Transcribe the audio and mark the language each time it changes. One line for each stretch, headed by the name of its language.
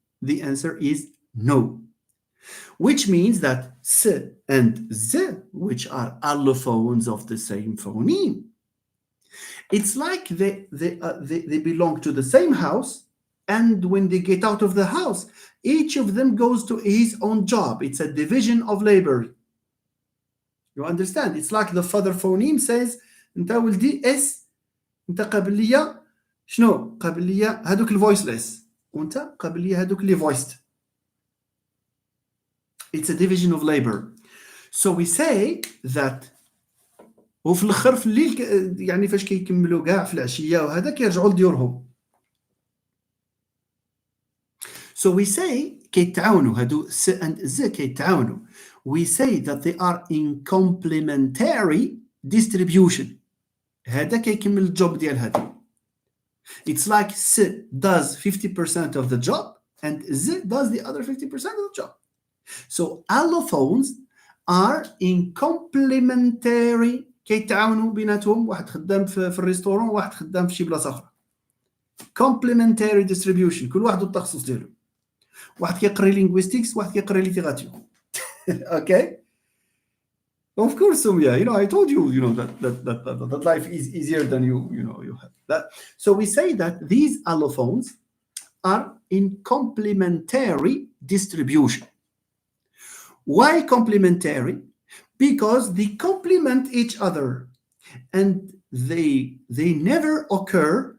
English: The answer is no. Which means that s and z, which are allophones of the same phoneme, it's like they belong to the same house, and when they get out of the house, each of them goes to his own job. It's a division of labor. You understand? It's like the father phoneme says,
Arabic: انت ولدي اس، انت قابل ليا شنو؟ قابل ليا هذوك الفويسلس، وانت قابل ليا هذوك اللي
English: voiced. It's a division of labor. So we say that
Arabic: وفي الاخر في الليل يعني فاش كيكملوا كاع في العشيه وهذا كيرجعوا لديورهم. So we say كيتعاونوا هادو س and z كيتعاونوا.
English: We say that they are in complementary distribution.
Arabic: هذا كيكمل الجوب ديال هذا.
English: It's like s does 50% of the job and z does the other 50% of the job.
Arabic: So allophones are in complementary كيتعاونوا بيناتهم، واحد خدام في الريستورون وواحد خدام في شي بلاصه اخرى. complementary distribution، كل واحد والتخصص ديالو. واحد كيقري linguistics وواحد كيقري littérature.
English: Okay? Of course, Sumia, I told you, that life is easier than you have that. So we say that these allophones are in complementary distribution. Why complementary? Because they complement each other, and they never occur.